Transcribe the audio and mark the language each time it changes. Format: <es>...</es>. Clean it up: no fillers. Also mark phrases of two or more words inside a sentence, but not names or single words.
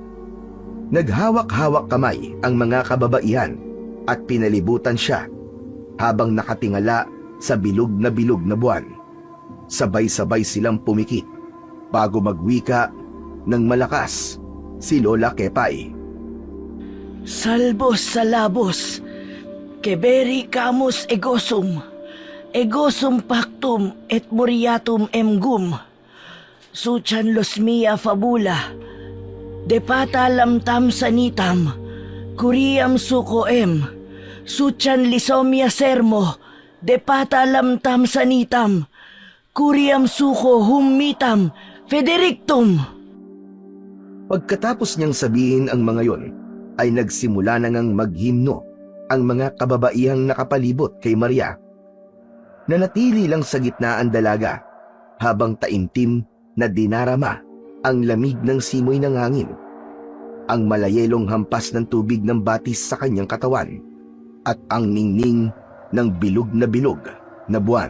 <tl>Naghawak-hawak kamay ang mga kababaihan at pinalibutan siya habang nakatingala sa bilog na buwan. Sabay-sabay silang pumikit bago magwika ng malakas si Lola Kepay.</tl> <la>Salbos salabos, keberi kamus egosum pactum et muriatum emgum, suchan los mia fabula, depata lamtam sanitam, kuriam sukoem, suchan lisomia sermo, depata lamtam sanitam, kuriam suko humitam, federictum.</la> <tl>Pagkatapos niyang sabihin ang mga yon, ay nagsimula na ngang maghimno ang mga kababaihang nakapalibot kay Maria. Nanatili lang sa gitna ang dalaga habang taimtim na dinarama ang lamig ng simoy ng hangin, ang malayelong hampas ng tubig ng batis sa kanyang katawan, at ang ningning ng bilog na buwan.</tl>